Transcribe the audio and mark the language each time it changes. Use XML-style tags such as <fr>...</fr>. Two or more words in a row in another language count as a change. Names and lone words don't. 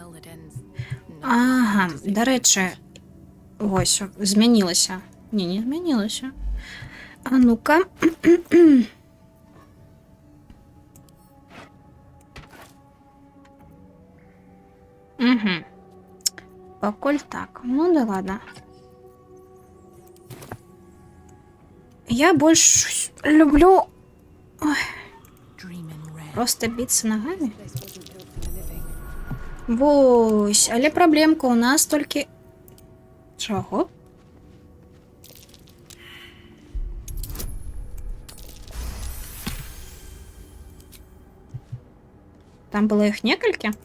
<be>Ага, дарэчы, вось, змянілася. Не змянілася. А ну-ка. Угу. Покуль так.</be> <ru>Ну да ладно. Я больше люблю... Ой. Просто биться ногами.</ru> <be>Вось, але проблемка у нас толькі... Чого? Там было их некалькі?</be>